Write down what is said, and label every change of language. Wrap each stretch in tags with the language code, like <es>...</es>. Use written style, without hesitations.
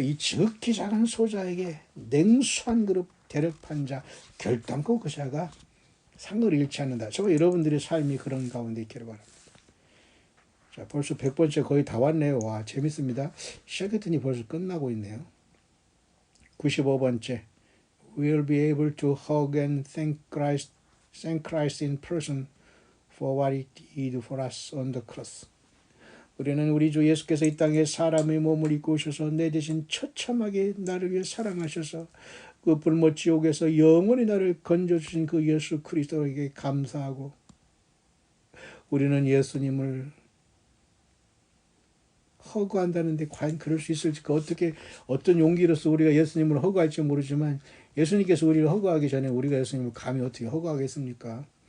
<ko>이 지극히 작은 소자에게 냉수 한 그릇 대접한 자, 결단코 그 자가 상을 잃지 않는다. 저 여러분들의 삶이 그런 가운데 있기를 바랍니다. 자, 벌써 100번째 거의 다 왔네요. 와, 재밌습니다. 시작했더니 벌써 끝나고 있네요.</ko> <en>95번째, we'll be able to hug and thank Christ in person for what He did for us on the cross.</en> <ko>우리는 우리 주 예수께서 이 땅에 사람의 몸을 입고 오셔서 내 대신 처참하게 나를 위해 사랑하셔서 그 불못 지옥에서 영원히 나를 건져주신 그 예수 그리스도에게 감사하고, 우리는 예수님을 허구한다는데 과연 그럴 수 있을지, 어떤 용기로서 우리가 예수님을 허구할지 모르지만 예수님께서 우리를 허구하기 전에 우리가 예수님을 감히 어떻게 허구하겠습니까?</ko>